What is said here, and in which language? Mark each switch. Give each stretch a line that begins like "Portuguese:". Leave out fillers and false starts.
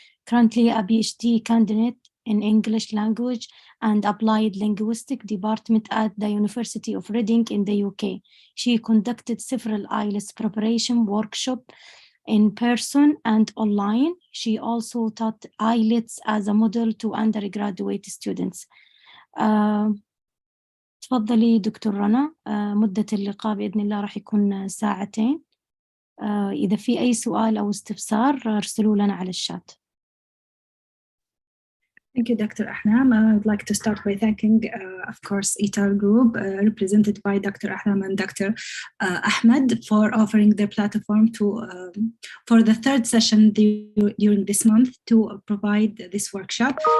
English: Currently a PhD candidate in English Language and Applied Linguistic Department at the University of Reading in the UK. She conducted several IELTS preparation workshops in person and online. She also taught IELTS as a model to undergraduate students.
Arabic: تفضلي دكتور رنا. مدة اللقاء بإذن الله راح يكون ساعتين. إذا في أي سؤال أو استفسار ارسلوا لنا على الشات.
English: Thank you, Dr. Ahlam. I'd like to start by thanking, of course, ITAR Group, represented by Dr. Ahlam and Dr. Ahmed, for offering their platform for the third session during this month to provide this workshop.